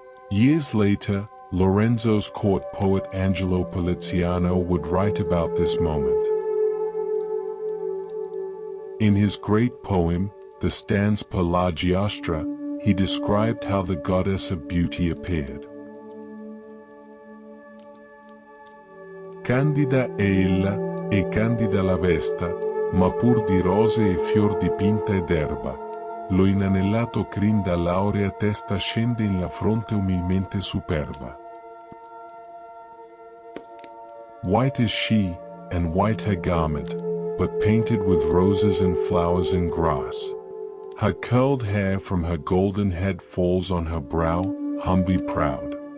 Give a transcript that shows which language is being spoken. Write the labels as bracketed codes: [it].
[en] Years later, Lorenzo's court poet Angelo Poliziano would write about this moment. In his great poem, The Stanze per la Giostra, he described how the goddess of beauty appeared. [it] Candida è ella, e candida la vesta, ma pur di rose e fior dipinta ed erba. Lo inanellato crin dall'aurea testa scende in la fronte umilmente superba. [en] White is she, and white her garment, but painted with roses and flowers and grass. Her curled hair from her golden head falls on her brow, humbly proud.